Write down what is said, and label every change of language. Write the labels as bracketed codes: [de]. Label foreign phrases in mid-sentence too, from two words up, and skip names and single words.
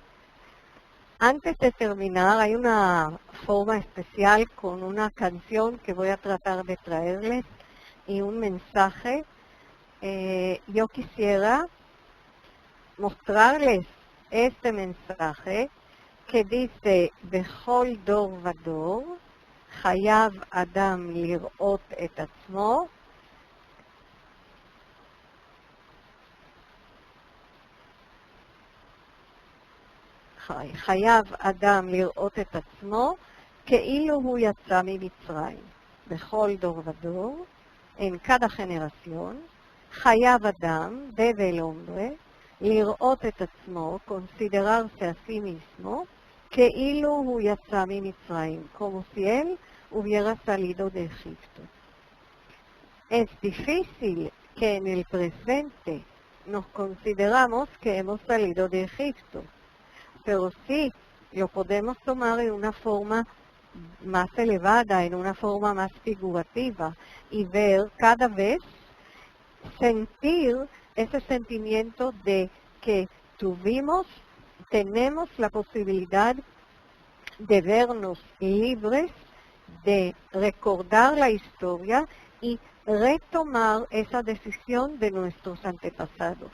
[es] Antes de terminar, hay una forma especial con una canción que voy a tratar de traerles y un mensaje. Yo quisiera mostrarles este mensaje que dice, [he] בכל דור ודור, חייב אדם לראות את עצמו, חייב אדם לראות את עצמו כאילו הוא יצא ממצרים. בכל דור ודור, [es] en cada generación, [he] חייב אדם, [es] debe el hombre, [he] לראות את עצמו, [es] considerarse a sí mismo, [he] כאילו הוא יצא ממצרים, [es] como si él hubiera salido de Egipto. Es difícil que en el presente nos consideramos que hemos salido de Egipto, pero sí lo podemos tomar en una forma más elevada, en una forma más figurativa, y ver cada vez, sentir ese sentimiento de que tenemos la posibilidad de vernos libres, de recordar la historia y retomar esa decisión de nuestros antepasados.